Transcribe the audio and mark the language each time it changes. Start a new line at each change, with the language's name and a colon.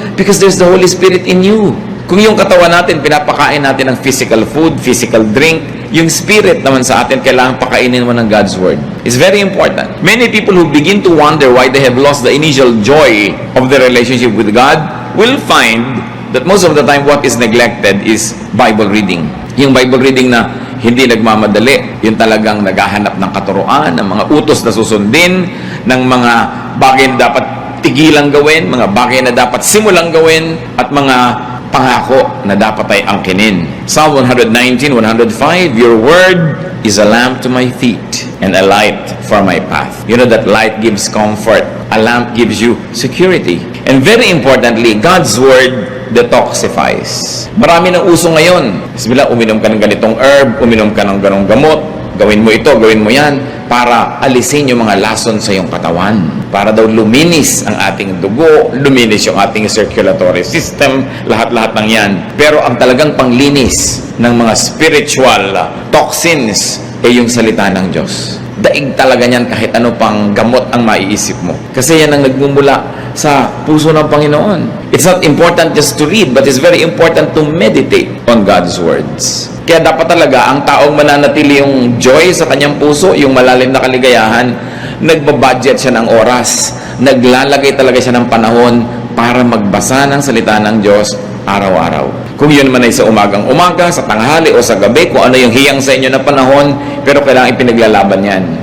English: Because there's the Holy Spirit in you.
Filipino: Kung yung katawan natin, pinapakain natin ng
English: physical food, physical drink,
Filipino: yung spirit naman sa atin, kailangan pakainin mo ng
English: God's Word. It's very important. Many people who begin to wonder why they have lost the initial joy of their relationship with God will find that most of the time what is neglected is Bible reading.
Filipino: Yung Bible reading na hindi nagmamadali, yung talagang naghahanap ng katuruan, ng mga utos na susundin, ng mga bagay na dapat tigilang gawin, mga bagay na dapat simulang gawin, at mga pangako na dapat ay angkinin.
English: Psalm 119:105, your word is a lamp to my feet and a light for my path. You know that light gives comfort. A lamp gives you security. And very importantly, God's word detoxifies.
Filipino: Marami ng uso ngayon. Bismillah, uminom ka ng ganitong herb, uminom ka ng ganong gamot, gawin mo ito, gawin mo yan, para alisin yung mga lason sa iyong katawan. Para daw luminis ang ating dugo, luminis yung ating circulatory system, lahat-lahat ng yan. Pero ang talagang panglinis ng mga spiritual toxins ay yung salita ng Diyos. Daig talaga niyan kahit ano pang gamot ang maiisip mo. Kasi yan ang nagmumula sa puso ng Panginoon.
English: It's not important just to read, but it's very important to meditate on God's words.
Filipino: Kaya dapat talaga ang taong mananatili yung joy sa kanyang puso, yung malalim na kaligayahan, nagbabudget siya ng oras, naglalagay talaga siya ng panahon para magbasa ng salita ng Diyos araw-araw. Kung yun man ay sa umagang-umaga, sa tanghali o sa gabi, kung ano yung hiyang sa inyo na panahon, pero kailangan ipinaglalaban yan.